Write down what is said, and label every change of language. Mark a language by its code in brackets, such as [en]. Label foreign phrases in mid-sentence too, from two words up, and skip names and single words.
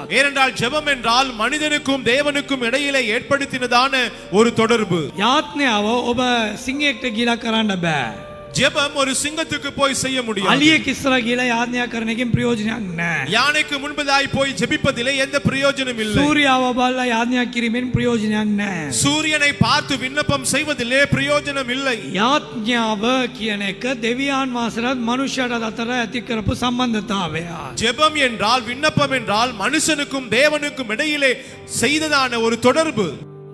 [ta] ஏனென்றால் ஜெபம் என்றால் மனிதனுக்கும் தேவனுக்கும் இடையிலே ஏற்படுத்தினதான ஒரு தொடர்பு. [si] යාඥාව ඔබ සිංහෙක්ට ගිලා කරන්න බෑ. [ta] ஜெபம் ஒரு சிங்கத்துக்கு போய் செய்ய முடியாது. [si] අලියෙක් ඉස්සර ගිලා යාඥා කරන එකෙන් ප්‍රයෝජනයක් නැහැ. [ta] யானைக்கு முன்பதாய் போய் ஜெபிப்பதிலே எந்த பிரயோஜனம் இல்லை. [si] සූර්යාව බලලා යාඥා කිරීමෙන් ප්‍රයෝජනයක් නැහැ. [ta] சூரியனை பார்த்து விண்ணப்பம் செய்வதிலே பிரயோஜனம் இல்லை. [si] යාඥාව කියන එක දෙවියන් වහන්සේට මනුෂ්‍යයාට අතර ඇති කරපු සම්බන්ධතාවයක්. [ta] ஜெபம் என்றால், விண்ணப்பம் என்றால் மனுஷனுக்கும் தேவனுக்கும் இடையிலே செய்ததான ஒரு தொடர்பு.